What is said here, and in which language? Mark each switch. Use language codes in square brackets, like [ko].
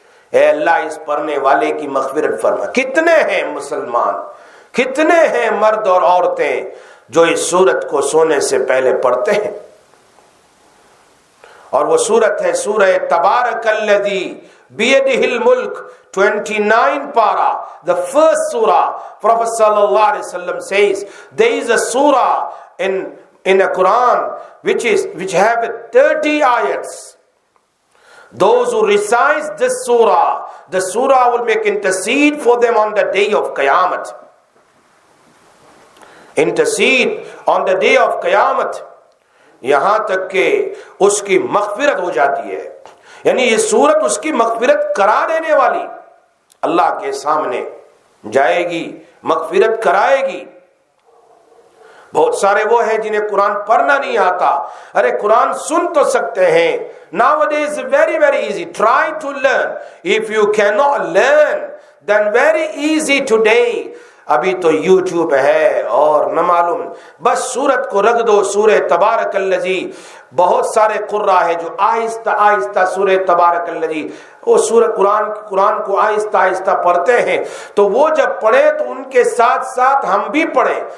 [ur] اے اللہ اس پڑھنے والے کی مغفرت فرما. کتنے ہیں مسلمان، کتنے ہیں مرد اور عورتیں جو اس سورت کو سونے سے پہلے پڑھتے ہیں؟ اور وہ سورت ہے سورہ تبارک الذی بیدہ الملک، [en] 29 para, the first surah. Prophet sallallahu alaihi wasallam says there is a surah in a Quran which have 30 ayats. Those who recite this surah, the surah will make intercede for them on the day of Qiyamah. Intercede on the day of Qiyamah. [ur] یہاں تک کہ اس کی مغفرت ہو جاتی ہے. یعنی یہ سورت اس کی مغفرت کرا دینے والی، اللہ کے سامنے جائے گی، مغفرت کرائے گی. بہت سارے وہ ہیں جنہیں قرآن پڑھنا نہیں آتا. ارے قرآن سن تو سکتے ہیں. [en] Nowadays very easy. Try to learn. If you cannot learn, then very easy today. [ur] ابھی تو یوٹیوب ہے اور نہ معلوم، بس سورت کو رکھ دو، سورہ تبارک الذی. بہت سارے قرآ ہیں جو آہستہ آہستہ سورہ تبارک الذی، وہ سورہ قرآن کو آہستہ آہستہ پڑھتے ہیں. تو وہ جب پڑھیں تو ان کے ساتھ ساتھ ہم بھی پڑھیں.